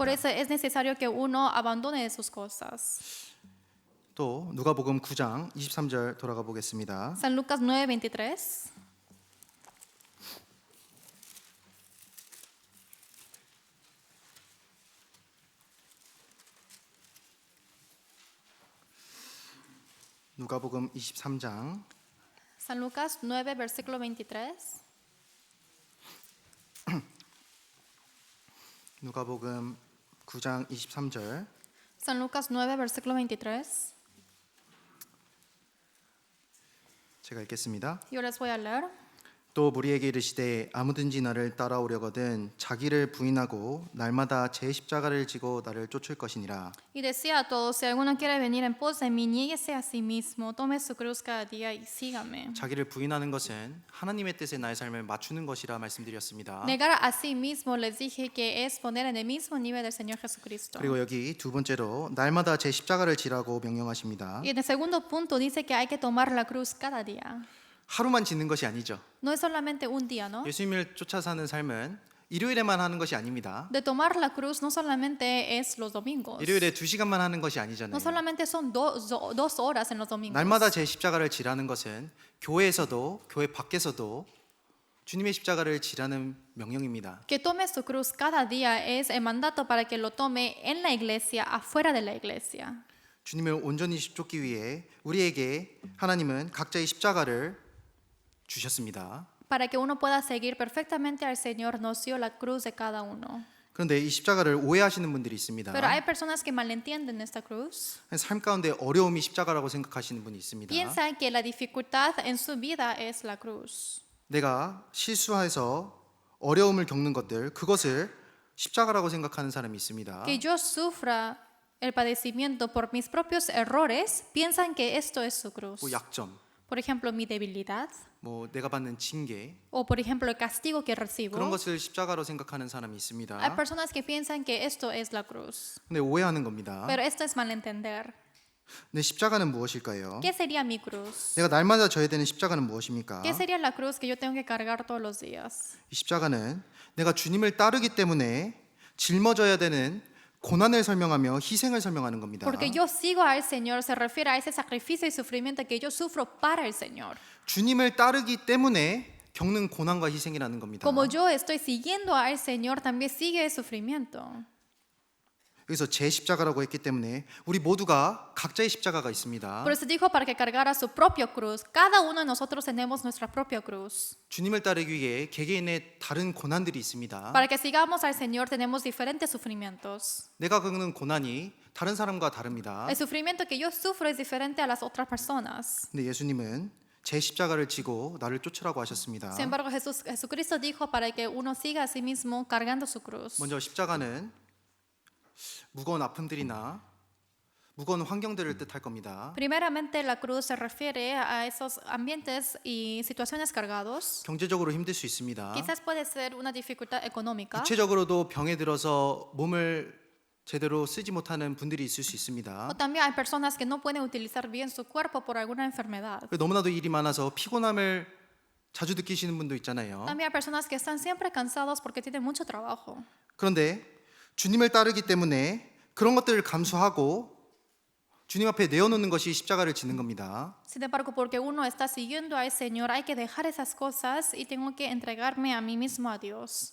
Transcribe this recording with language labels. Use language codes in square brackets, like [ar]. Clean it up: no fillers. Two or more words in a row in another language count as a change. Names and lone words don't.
[es] Por eso es necesario que uno abandone sus cosas. [ko] 또 누가복음 9장 23절 돌아가 보겠습니다. [es] San Lucas 9:23. [ko] 누가복음 23장 [es] San Lucas 9, versículo 23. [ko] 누가복음 9장 23절 [es] San Lucas 9, versículo 23. [ko] 제가 읽겠습니다. [es] Yo les voy a leer. [ko] 또 무리에게 이르시되 아무든지 나를 따라오려거든 자기를 부인하고 날마다 제 십자가를 지고 나를 쫓을 것이니라. [es] Y decía a todos, si alguno quiere venir en pos de mí, niéguese a sí mismo, tome su cruz cada día y sígame. [ko] 자기를 부인하는 것은 하나님의 뜻에 나의 삶을 맞추는 것이라 말씀드렸습니다. [es] Negar a sí mismo, les dije que es poner en el mismo nivel del Señor Jesucristo. [ko] 그리고 여기 두 번째로 날마다 제 십자가를 지라고 명령하십니다. [es] Y en el segundo punto dice que hay que tomar la cruz cada día. [ko] 하루만 짓는 것이 아니죠. [es] No es solamente un día, ¿no? [ko] 예수님을 쫓아 사는 삶은 일요일에만 하는 것이 아닙니다. [es] De tomar la cruz no solamente es los domingos. [ko] 일요일에 2시간만 하는 것이 아니잖아요. [es] No solamente son dos horas en los domingos. [ko] 날마다 제 십자가를 지라는 것은 교회에서도 교회 밖에서도 주님의 십자가를 지라는 명령입니다. [es] Que tome su cruz cada día es el mandato para que lo tome en la iglesia, afuera de la iglesia. [ko] 주님을 온전히 쫓기 위해 우리에게 하나님은 각자의 십자가를 주셨습니다. [es] Para que uno pueda seguir perfectamente al Señor, nos dio la cruz de cada uno. [ko] 그런데 이 십자가를 오해하시는 분들이 있습니다. [es] Pero hay personas que malentienden esta cruz. [ko] 삶 가운데 어려움이 십자가라고 생각하시는 분이 있습니다. [es] Piensan que la dificultad en su vida es la cruz. [ko] 내가 실수해서 어려움을 겪는 것들 그것을 십자가라고 생각하는 사람이 있습니다. [es] Que yo sufra el padecimiento por mis propios errores, piensan que esto es su cruz. [ko] 뭐 약점, [es] Por ejemplo, mi debilidad, [ko] 뭐 내가 받는 징계 [es] o por ejemplo, el castigo que [ko] 그런 [es] recibo. [ko] 것을 십자가로 생각하는 사람이 있습니다. [es] Hay personas que piensan que esto es la cruz. [ko] 근데 오해하는 겁니다. [es] Pero esto es malentender. [ko] 근데 십자가는 무엇일까요? [es] ¿Qué sería mi cruz? [ko] 내가 날마다 져야 되는 십자가는 무엇입니까? [es] ¿Qué sería la cruz que yo tengo que cargar todos los días? [ko] 이 십자가는 내가 주님을 따르기 때문에 짊어져야 되는 고난을 설명하며 희생을 설명하는 겁니다. [es] Porque yo sigo al Señor, se refiere a ese sacrificio y sufrimiento que yo sufro para el Señor. [ko] 주님을 따르기 때문에 겪는 고난과 희생이라는 겁니다. [es] Como yo estoy siguiendo al Señor, también sigue el sufrimiento. [ko] 여기서 제 십자가라고 했기 때문에 우리 모두가 각자의 십자가가 있습니다. [es] Por eso dijo para que cargara su propia cruz. Cada uno de nosotros tenemos nuestra propia cruz. [ko] 주님을 따르기 위해 개개인의 다른 고난들이 있습니다. [es] Para que sigamos al Señor tenemos diferentes sufrimientos. [ko] 내가 겪는 고난이 다른 사람과 다릅니다. [es] El sufrimiento que yo sufro es diferente a las otras personas. [ko] 근데 예수님은 제 십자가를 지고 나를 쫓으라고 하셨습니다. [es] Sin embargo, Jesucristo dijo para que uno siga a sí mismo cargando su cruz. [ko] 먼저 십자가는 무거운 아픔들이나 무거운 환경들을 뜻할 겁니다. [es] Primeramente, la cruz se refiere a esos ambientes y situaciones cargados. [ko] 경제적으로 힘들 수 있습니다. [es] Quizás puede ser una dificultad económica. [ko] 구체적으로도 병에 들어서 몸을 제대로 쓰지 못하는 분들이 있을 수 있습니다. [es] O también hay personas que no pueden utilizar bien su cuerpo por alguna enfermedad. [ko] 너무나도 일이 많아서 피곤함을 자주 느끼시는 분도 있잖아요. [es] También hay personas que están siempre cansados porque tienen mucho trabajo. [ko] 그런데 주님을 따르기 때문에 그런 것들을 감수하고 주님 앞에 내어놓는 것이 십자가를 지는 겁니다. [es] Sin embargo, porque uno está siguiendo al Señor, hay que dejar esas cosas y tengo que entregarme a mí mismo a Dios.